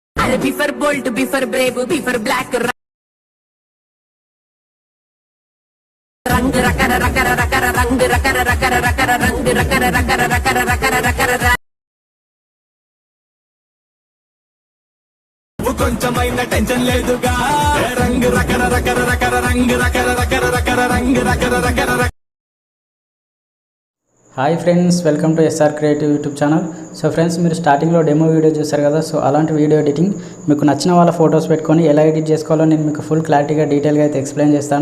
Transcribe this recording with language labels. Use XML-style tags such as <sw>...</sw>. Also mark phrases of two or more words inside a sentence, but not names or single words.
<en>अरे B for bold, B for brave, B for black, रंग रकर रकर रकर रंग रकर रकर रकर रंग रकर रकर रकर रकर रकर</en> <te>కొంచెమైనా టెన్షన్ లేదుగా రంగు రకర రకర రకర రంగు రకర రకర రకర రంగు రకర రకర.</te> <en>Hi friends, welcome to SR Creative YouTube channel. so friends,</en> <te>మీరు స్టార్టింగ్లో</te> <en>demo video</en> <te>చూసారు కదా. సో అలాంటి</te> <en>video editing</en> <te>మీకు నచ్చిన వాళ్ళ ఫొటోస్ పెట్టుకొని ఎలా ఎడిట్ చేసుకోవాలో నేను మీకు ఫుల్ క్లారిటీగా డీటెయిల్గా అయితే ఎక్స్ప్లెయిన్ చేస్తాను.</te>